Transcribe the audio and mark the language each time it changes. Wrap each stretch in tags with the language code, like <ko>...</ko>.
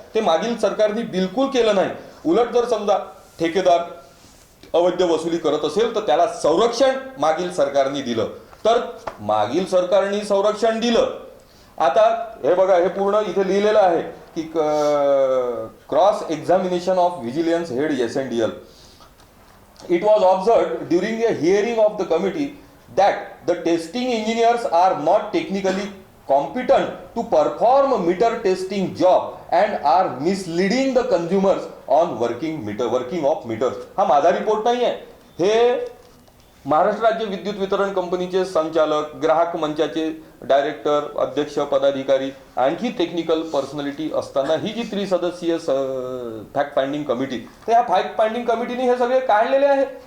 <mr>ते मागील सरकारने बिलकुल केलं नाही. उलट जर समजा ठेकेदार अवैध वसुली करत असेल तर त्याला संरक्षण मागील सरकारने दिलं, तर मागील सरकारने संरक्षण दिलं. आता हे बघा, हे पूर्ण इथे लिहिलेलं आहे की cross examination of vigilance head SNDL.</mr> <en>It was observed during a hearing of the committee that the testing engineers are not technically competent to perform meter testing job and are misleading the consumers on working of meters.</en> <mr>हा माझा report नाही आहे, हे महाराष्ट्र राज्य विद्युत वितरण कंपनीचे संचालक, ग्राहक मंचाचे डायरेक्टर, अध्यक्ष, पदाधिकारी, आणखी टेक्निकल पर्सनॅलिटी असताना ही जी त्रिसदस्यीय फॅक्ट फाइंडिंग कमिटी, तर ह्या फॅक्ट फाइंडिंग कमिटीने हे सगळे काढलेले आहे.</mr>